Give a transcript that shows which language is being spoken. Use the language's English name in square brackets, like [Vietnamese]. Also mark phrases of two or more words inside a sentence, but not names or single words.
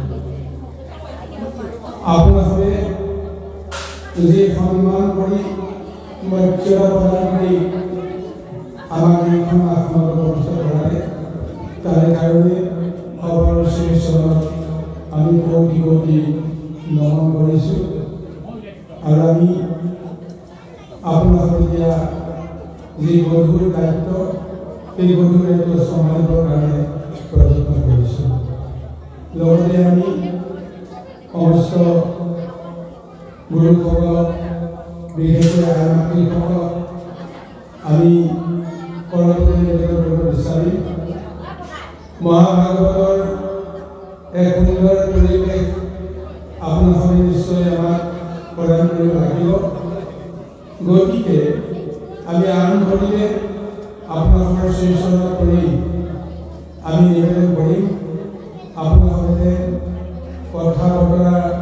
[Bangla] আপনাদের যে সম্মান করি মর্যাদা প্রদান করি আমাকে এখন আপনাদের অবস্থা করায় তার কারণে সবার শেষ আমি কোটি কোটি নমন করেছি আর আমি আপনাদের দিয়া যে গধুর দায়িত্ব এই গধুর দায়িত্ব সম্মানিত কারণে প্রযত্ন করেছি লগতে আমি সমস্ত [Assamese] গুরুসকল বিশেষকৈ আয়মাতৃসকল আমি কৰ্ণপতি নিবেদন কৰিব বিচাৰিম মহাভাগৱতৰ এক সুন্দৰ পৰিৱেশ আপোনালোকে নিশ্চয় আমাক প্ৰদান কৰিব লাগিব গতিকে আমি আৰম্ভণিতে আপোনালোকৰ শ্ৰীচৰণ কৰি আমি নিবেদন কৰিম আপোনালোকে কথা বতৰা